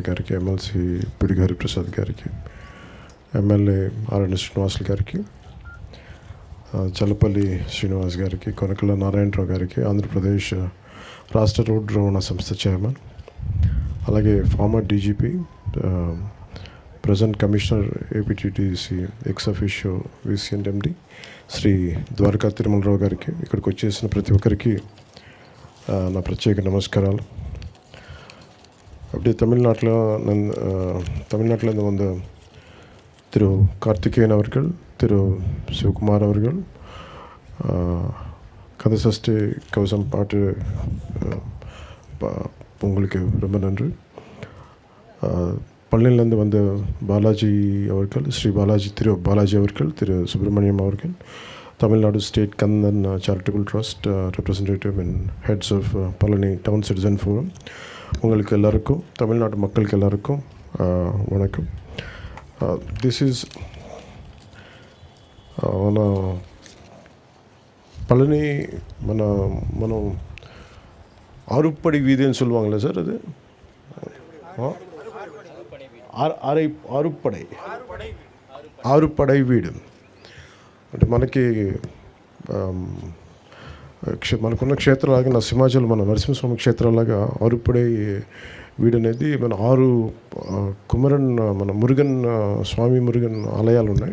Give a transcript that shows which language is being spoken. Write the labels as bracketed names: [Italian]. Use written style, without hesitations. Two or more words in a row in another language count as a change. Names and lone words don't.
[Telugu] గారికి, ఎమ్మెల్సీ పిడిగి హరిప్రసాద్ గారికి, ఎమ్మెల్యే ఆర్ఎన్ శ్రీనివాసులు గారికి, చల్లపల్లి శ్రీనివాస్ గారికి, కొనకల నారాయణరావు గారికి, ఆంధ్రప్రదేశ్ రాష్ట్ర రోడ్డు రవాణా సంస్థ చైర్మన్, అలాగే [English] former DGP, present commissioner APTTC ex officio VCMD [Telugu] శ్రీ ద్వారకా తిరుమలరావు గారికి, ఇక్కడికి వచ్చేసిన ప్రతి ఒక్కరికి నా ప్రత్యేక నమస్కారాలు. [Tamil] அப்படியே தமிழ்நாட்டில் வந்து திரு கார்த்திகேயன் அவர்கள், திரு சிவகுமார் அவர்கள் கந்தசஷ்டி கவசம் பாட்டு உங்களுக்கு ரொம்ப நன்றி. பழனியிலேருந்து வந்த பாலாஜி அவர்கள், ஸ்ரீ பாலாஜி, திரு பாலாஜி அவர்கள், திரு சுப்பிரமணியம் அவர்கள், தமிழ்நாடு ஸ்டேட் கந்தன் [English] charitable trust representative and heads of [Tamil] பழனி [English] town citizen forum, [Tamil] உங்களுக்கு எல்லாருக்கும், தமிழ்நாட்டு மக்களுக்கு எல்லாருக்கும் வணக்கம். [English] this is [Tamil] మన பழனி మనం ஆறுப்படை வீதின்னு சொல்லுவாங்களே சார், அது [Telugu] ఆరుపడై వీడు అంటే మనకున్న క్షేత్రాలాగా సింహాచలం, మన నరసింహస్వామి క్షేత్రాలాగా ఆరుపడై వీడు అనేది మన 6 కుమరన్, మన మురుగన్ స్వామి మురుగన్ ఆలయాలు ఉన్నాయి.